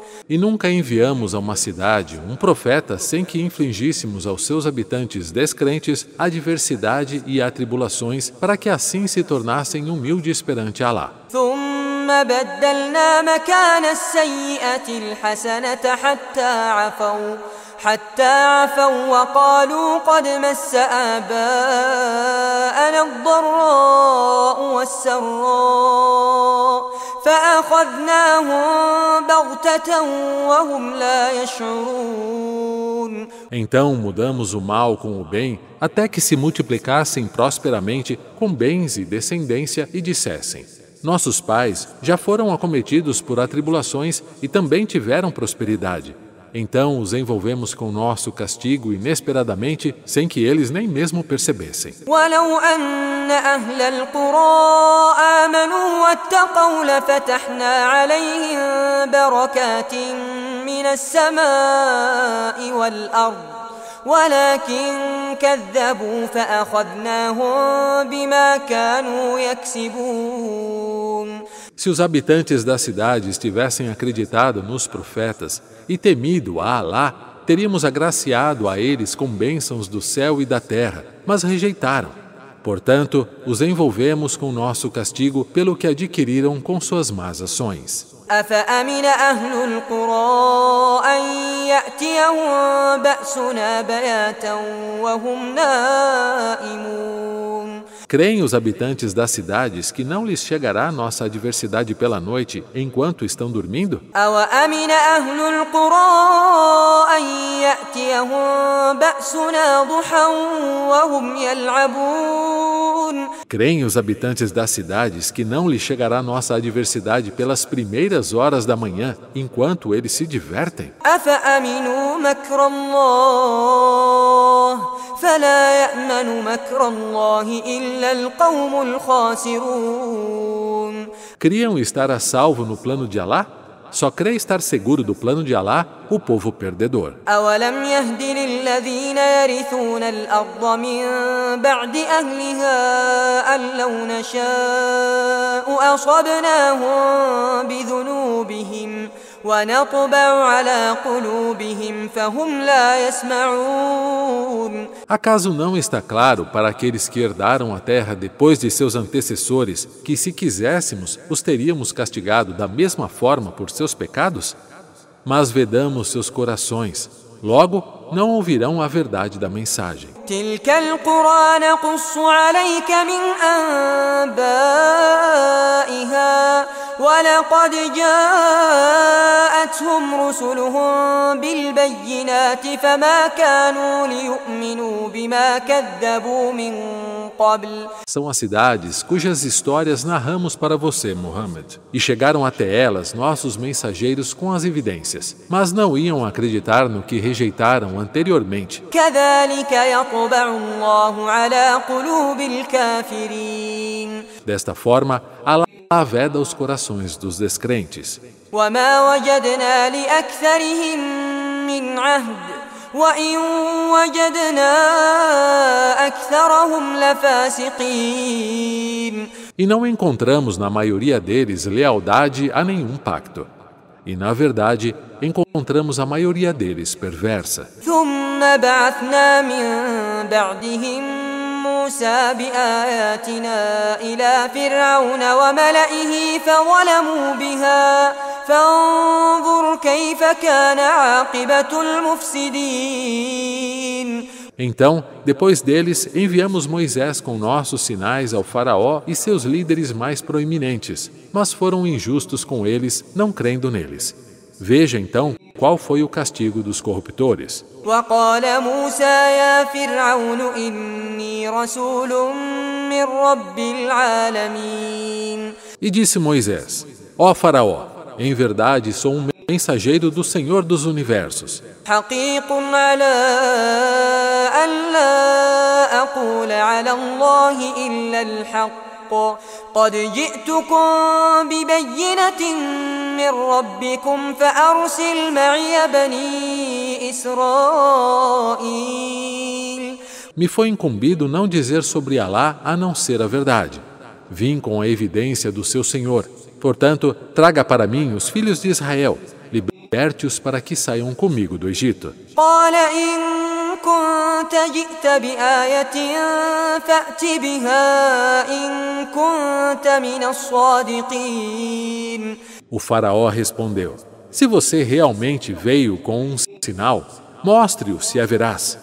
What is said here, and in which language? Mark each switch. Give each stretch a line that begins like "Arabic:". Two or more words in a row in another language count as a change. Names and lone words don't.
Portuguese: E nunca enviamos a uma cidade um profeta sem que infligíssemos aos seus habitantes descrentes a adversidade e atribulações para que assim se tornassem humildes perante Alá.
Arabic: ثم بدلنا مكان السيئة الحسنة حتى عفوا وقالوا قد مس آباءنا الضراء والسراء فأخذناهم بغتة وهم لا يشعرون.
Portuguese: Então mudamos o mal com o bem até que se multiplicassem prosperamente com bens e descendência e dissessem: Nossos pais já foram acometidos por atribulações e também tiveram prosperidade. Então os envolvemos com nosso castigo inesperadamente, sem que eles nem mesmo percebessem.
Arabic: وَلَوْ أَنَّ أَهْلَ الْقُرَىٰ آمَنُوا وَاتَّقَوْا لَفَتَحْنَا عَلَيْهِم بَرَكَاتٍ مِّنَ السَّمَاءِ وَالْأَرْضِ وَلَكِن كَذَّبُوا فَأَخَذْنَاهُم بِمَا كَانُوا يَكْسِبُونَ.
Portuguese: Se os habitantes das cidades tivessem acreditado nos profetas e temido a Alá, teríamos agraciado a eles com bênçãos do céu e da terra, mas rejeitaram. Portanto, os envolvemos com nosso castigo pelo que adquiriram com suas más ações.
Arabic: أفأمن أهل القرى أن يأتيهم بأسنا بياتا وهم نائمون.
Portuguese: Creem os habitantes das cidades que não lhes chegará nossa adversidade pela noite enquanto estão dormindo?
Arabic: أوأمن أهل القرى أن يأتيهم بأسنا ضحى وهم يلعبون.
Portuguese: Creem os habitantes das cidades que não lhes chegará nossa adversidade pelas primeiras horas da manhã enquanto eles se divertem?
Arabic: أفأمنوا مكر الله فلا يأمن مكر الله إلا القوم الخاسرون.
Portuguese: Criam estar a salvo no plano de Alá? Só crê estar seguro do plano de Alá o povo perdedor.
Arabic: أولم يهد للذين يرثون الأرض من بعد أهلها أن لو نشاء أصبناهم بذنوبهم ونطبع على قلوبهم فهم لا يسمعون.
Portuguese: Acaso não está claro para aqueles que herdaram a terra depois de seus antecessores que, se quiséssemos, os teríamos castigado da mesma forma por seus pecados? Mas vedamos seus corações, logo não ouvirão a verdade da mensagem.
Arabic: تلك القرى نقص عليك من أنبائها ولقد جاءتهم رسلهم بالبينات فما كانوا ليؤمنوا بما كذبوا من قبل.
Portuguese: São as cidades cujas histórias narramos para você, Muhammad, e chegaram até elas nossos mensageiros com as evidências, mas não iam acreditar no que rejeitaram anteriormente.
Arabic: كذلك يطبع الله على قلوب الكافرين.
Portuguese: Desta forma, Alá veda os corações dos descrentes.
Arabic: وما وجدنا لأكثرهم من عهد وإن وجدنا أكثرهم لفاسقين.
Portuguese: E não encontramos na maioria deles lealdade a nenhum pacto. E, na verdade, encontramos a maioria deles perversa.
Arabic: ثم بعثنا من بعدهم موسى بآياتنا إلى فرعون وملئه فظلموا بها فانظر كيف كان عاقبة المفسدين.
Portuguese: Então, depois deles, enviamos Moisés com nossos sinais ao faraó e seus líderes mais proeminentes, mas foram injustos com eles, não crendo neles. Veja então qual foi o castigo dos corruptores.
Arabic: وقال موسى يا فرعون إني رسول من رب العالمين.
Portuguese: E disse Moisés: Ó faraó, em verdade sou um mensageiro do Senhor dos Universos.
Arabic: حقيق على أن لا أقول على الله إلا الحق قد جئتكم ببينة من ربكم فأرسل معي بني إسرائيل.
Portuguese: Me foi incumbido não dizer sobre Alá a não ser a verdade. Vim com a evidência do seu Senhor. Portanto, traga para mim os filhos de Israel. Liberte-os para que saiam comigo do Egito.
Arabic: قال إن كنت جئت بآية فأت بها إن كنت من الصادقين.
Portuguese: O faraó respondeu: Se você realmente veio com um sinal, mostre-o se haverás.